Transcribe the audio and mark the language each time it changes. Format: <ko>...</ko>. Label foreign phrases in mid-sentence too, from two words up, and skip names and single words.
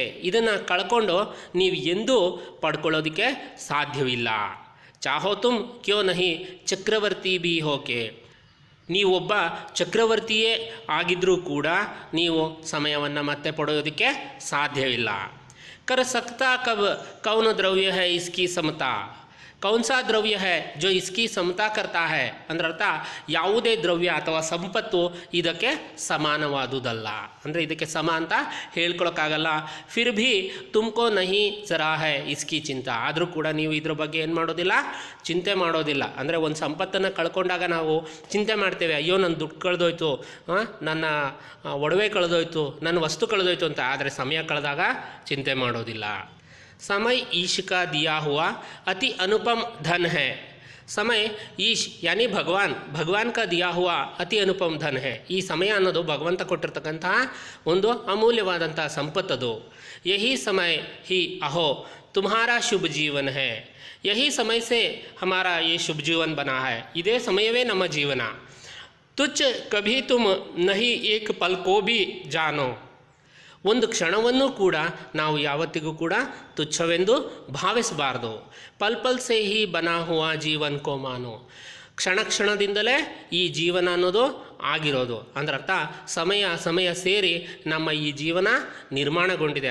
<kn>ಇದನ್ನು ಕಳ್ಕೊಂಡು ನೀವು ಎಂದೂ ಪಡ್ಕೊಳ್ಳೋದಕ್ಕೆ ಸಾಧ್ಯವಿಲ್ಲ.</kn> <hi>चाहो तुम क्यों नहीं चक्रवर्ती भी होके.</hi> <kn>ನೀವೊಬ್ಬ ಚಕ್ರವರ್ತಿಯೇ ಆಗಿದ್ದರೂ ಕೂಡ ನೀವು ಸಮಯವನ್ನು ಮತ್ತೆ ಪಡೆಯೋದಕ್ಕೆ ಸಾಧ್ಯವಿಲ್ಲ.</kn> <hi>कर सकता कब कौन द्रव्य है इसकी समता. कौन सा द्रव्य है जो इसकी समता करता है</hi> <kn>ಅಂದ್ರೆ ಅರ್ಥ ಯಾವುದೇ ದ್ರವ್ಯ ಅಥವಾ ಸಂಪತ್ತು ಇದಕ್ಕೆ ಸಮಾನವಾದುದಲ್ಲ, ಅಂದರೆ ಇದಕ್ಕೆ ಸಮ ಅಂತ ಹೇಳ್ಕೊಳಕ್ಕಾಗಲ್ಲ.</kn> <hi>फिर भी तुमको नहीं ज़रा है इसकी चिंता.</hi> <kn>ಆದರೂ ಕೂಡ ನೀವು ಇದ್ರ ಬಗ್ಗೆ ಏನು ಮಾಡೋದಿಲ್ಲ, ಚಿಂತೆ ಮಾಡೋದಿಲ್ಲ. ಅಂದರೆ ಒಂದು ಸಂಪತ್ತನ್ನು ಕಳ್ಕೊಂಡಾಗ ನಾವು ಚಿಂತೆ ಮಾಡ್ತೇವೆ, ಅಯ್ಯೋ ನನ್ನ ದುಡ್ಡು ಕಳೆದೋಯ್ತು, ನನ್ನ ಒಡವೆ ಕಳೆದೋಯ್ತು, ನನ್ನ ವಸ್ತು ಕಳೆದೋಯ್ತು ಅಂತ. ಆದರೆ ಸಮಯ ಕಳೆದಾಗ ಚಿಂತೆ ಮಾಡೋದಿಲ್ಲ.</kn> <hi>समय ईश का दिया हुआ अति अनुपम धन है. समय ईश यानी ಭಗವಾನ್ का दिया हुआ अति अनुपम धन है.</hi> <kn>ಈ ಸಮಯ ಅನ್ನೋದು ಭಗವಂತ ಕೊಟ್ಟಿರ್ತಕ್ಕಂತಹ ಒಂದು ಅಮೂಲ್ಯವಾದಂತಹ ಸಂಪತ್ತದು.</kn> <hi>यही समय ही अहो तुम्हारा शुभ जीवन है. यही समय से हमारा ये शुभ जीवन बना है.</hi> <kn>ಇದೇ ಸಮಯವೇ ನಮ್ಮ ಜೀವನ.</kn> <hi>तुच्छ कभी तुम नहीं एक पल को भी जानो.</hi> <kn>ಒಂದು ಕ್ಷಣವನ್ನೂ ಕೂಡ ನಾವು ಯಾವತ್ತಿಗೂ ಕೂಡ ತುಚ್ಛವೆಂದು ಭಾವಿಸಬಾರ್ದು.</kn> <hi>पल पल से ही बना हुआ जीवन को मानो.</hi> <kn>ಕ್ಷಣ ಕ್ಷಣದಿಂದಲೇ ಈ ಜೀವನ ಅನ್ನೋದು ಆಗಿರೋದು, ಅಂದ್ರೆ ಅರ್ಥ ಸಮಯ ಸೇರಿ ನಮ್ಮ ಈ ಜೀವನ ನಿರ್ಮಾಣಗೊಂಡಿದೆ.</kn>